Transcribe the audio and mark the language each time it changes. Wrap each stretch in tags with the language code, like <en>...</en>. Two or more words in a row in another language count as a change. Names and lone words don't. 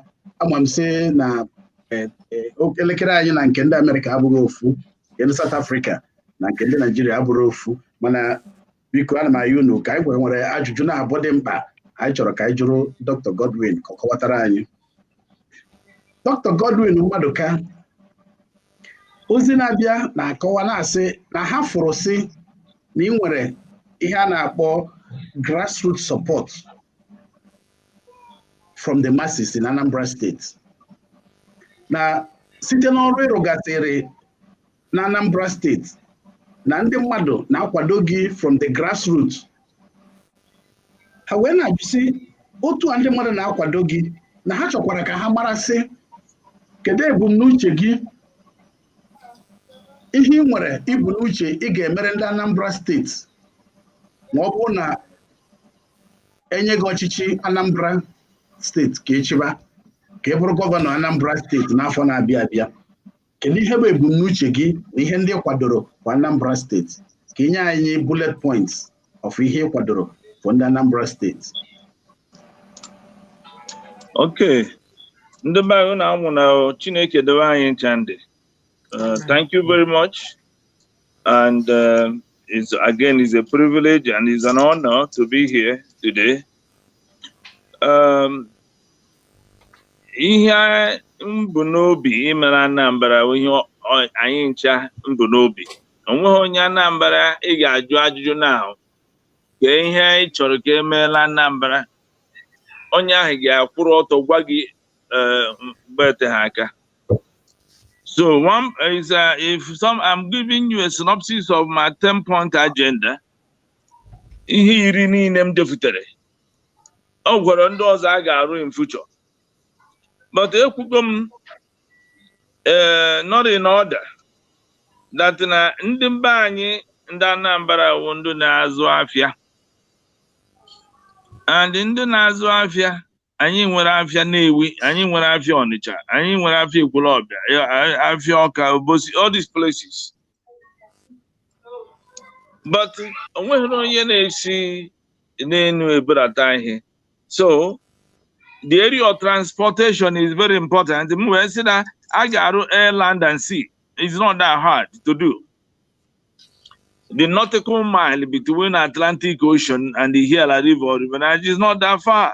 <ig>Ama m sị na elekere anyị na nke ndị Amerịka abụghị ofu, nke ndị South Africa na nke ndị Naijiria abụrụ ofu, mana biko ana m ayị unu ka anyị nwere ajụjụ na-abụ dị mkpa anyị chọrọ ka anyị jụrụ Dr. Godwin ka ọ kọwatara anyị. Dr. Godwin Maduka, ozi na-abịa na-akọwa na-asị na ha fụrụ sị na ị nwere ihe a na-akpọ</ig> <en>grassroots support from the masses in Anambra State,</en> <ig>na site n'ọrụ ịrụgasịrị na Anambra State na ndị mmadụ na-akwado gị</ig> <en>from the grassroots.</en> <ig>Ha wee na-ajụsị otu a ndị mmadụ na-akwado gị na ha chọkwara ka ha marasị kedu ebumnuche gị, ihe ị nwere ibu n'uche ị ga-emere ndị Anambra State ma ọ bụrụ na enye gị ọchịchị Anambra State ka echiba ka ị bụrụ gọvanọ Anambra State n'afọ na-abịa abịa. Kedu ihe bụ ebumnuche gị na ihe ndị kwadoro kwa Anambra State? Ka inye anyị</ig> <en>bullet points of</en> <ig>ihe ị kwadoro for ndị Anambra State. Okay, ndị be anyị na-amụ na Chineke dewe anyị nchandị.</ig> <en>Thank you very much, and it's a privilege and it's an honor to be here today.</en> <ig>Ihe mbụ n'obi imere Anambra ihe anyị ncha mbụ n'obi. Onweghị onye Anambra ị ga-ajụ ajụjụ n'ahụ ka ihe ị chọrọ ka emeela Anambra, onye ahụ ga-akwụrụ ọtọ gwa gị mgbe ha aka.</ig> <en>So one is I'm giving you a synopsis of my 10-point agenda.</en> <ig>Ihe iri niile m defutere. Ọ gwara ndị ọzọ a ga-arụ</ig> <en>in future.</en> <ig>But ekwugo m</ig> <en>not in order that</en> <ig>na ndị mba anyị ndị Anambra wụ ndị na-azụ afịa. And ndị na-azụ afịa, anyị nwere afịa Nnewi, anyị nwere afịa Ọnịcha, anyị nwere afịa Ekwulọbịa, afịa Ọka, Obosi,</ig> <en>all these places.</en> <ig>But onweghị onye na-esi n'enu ebudata ihe.</ig> <en>So the area of transportation is very important. I say that I got air, land, and sea. It's not that hard to do. The nautical mile between Atlantic Ocean and the Gila River is not that far.</en>